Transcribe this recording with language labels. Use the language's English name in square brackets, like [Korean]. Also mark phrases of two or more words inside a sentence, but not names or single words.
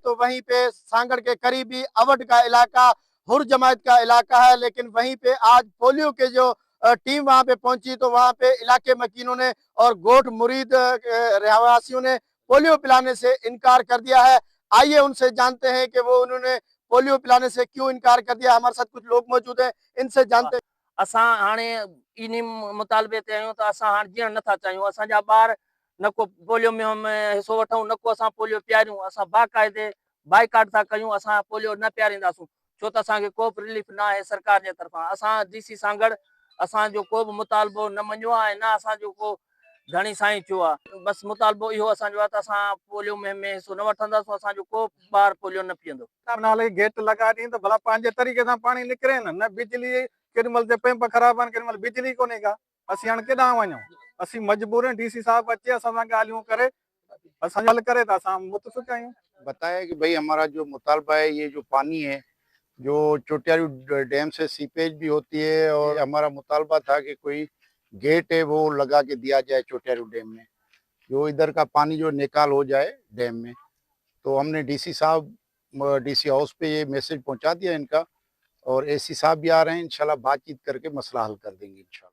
[Urdu] تو وہیں پے سانگھڑ کے قریبی اودھ کا علاقہ حر جماعت کا علاقہ ہے، لیکن وہیں پے آج پولیو کے جو ٹیم وہاں پے پہنچی تو وہاں پے علاقے مکینوں نے اور گوٹھ مرید رہواسیوں نے پولیو پلانے سے انکار کر دیا ہے. آئیے ان سے جانتے ہیں کہ وہ انہوں نے پولیو پلانے سے کیوں انکار کر دیا. ہمارے ساتھ کچھ لوگ موجود ہیں، ان سے جانتے ہیں. [Sindhi] असां हाणे इन मुतालबे ते आहियूं त असां हाणे जीअण नथा चाहियूं, असांजा ॿार न को पोलियो में हिसो वठूं, न को असां पोलियो पियारियूं। असां बाक़ाइदे बाइकाट था कयूं, असां पोलियो न पियारींदासूं, छो त असांखे को बि रिलीफ न आहे सरकार जे तरफ़ां। असां डीसी सांगड़ असांजो को बि मुतालबो न मञियो आहे, न असांजो को धणी साईं चयो आहे। बसि मुतालबो इहो असांजो आहे त असां पोलियो में हिसो न वठंदासीं, असांजो को ॿार पोलियो न पीअंदो। नाले गेट लगा दी तो भला पंहिंजे तरीक़े सां पाणी निकिरे न बिजली केॾी महिल पैंप ख़राब आहिनि, केॾी महिल बिजली कोन्हे का। असीं हाणे केॾां वञूं? असीं मजबूर आहियूं, डीसी साहब अचे असां सां ॻाल्हियूं करे असां हल करे त असां मुतफ़िक़ आहियूं। [Urdu] بتایا کہ بھائی ہمارا جو مطالبہ ہے، یہ جو پانی ہے جو چوٹیارو ڈیم سے سیپیج بھی ہوتی ہے، اور ہمارا مطالبہ تھا کہ کوئی گیٹ ہے وہ لگا کے دیا جائے چوٹیارو ڈیم میں، جو ادھر کا پانی جو نکال ہو جائے ڈیم میں. تو ہم نے ڈی سی صاحب ڈی سی ہاؤس پے یہ میسج پہنچا دیا ان کا، اور اے سی صاحب بھی آ رہے ہیں، ان شاء اللہ بات چیت کر کے مسئلہ حل کر دیں گے ان شاء اللہ.